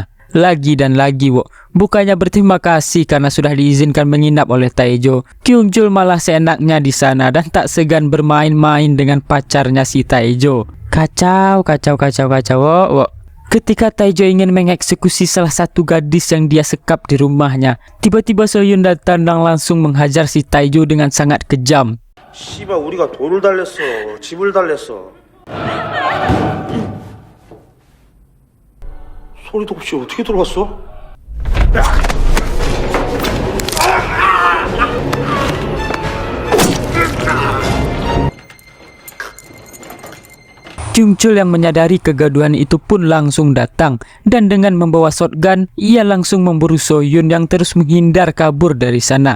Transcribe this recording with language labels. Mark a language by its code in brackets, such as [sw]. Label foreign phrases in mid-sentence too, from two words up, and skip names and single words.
[id] Lagi dan lagi, bukannya berterima kasih karena sudah diizinkan menginap oleh Taejo, Kyung Chul malah seenaknya di sana dan tak segan bermain-main dengan pacarnya si Taejo. Kacau. Ketika Taejo ingin mengeksekusi salah satu gadis yang dia sekap di rumahnya, tiba-tiba Soyun datang dan langsung menghajar si Taejo dengan sangat kejam. [ko] 씨발 우리가 돌을 달랬어. 집을 달랬어. 소리도 없이 어떻게 들어갔어? [id] Kyung Chul yang menyadari kegaduhan itu pun langsung datang dan dengan membawa shotgun, ia langsung memburu Soyun yang terus menghindar kabur dari sana.